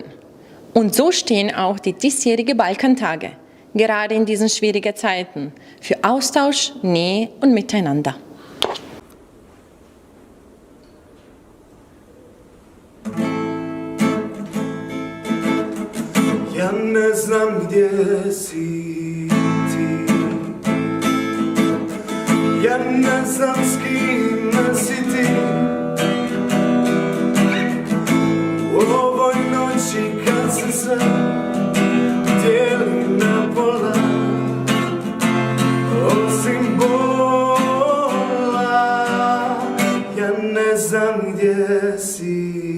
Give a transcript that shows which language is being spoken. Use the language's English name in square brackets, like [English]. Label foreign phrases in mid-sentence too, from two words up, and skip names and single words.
[German] Und so stehen auch die diesjährigen Balkantage, gerade in diesen schwierigen Zeiten, für Austausch, Nähe und Miteinander. [Croatian] Ja ne znam gdje si ti, ja ne znam s kim si ti. U ovoj noći kad se sve dijeli na pola, osim bola, ja ne znam gdje si.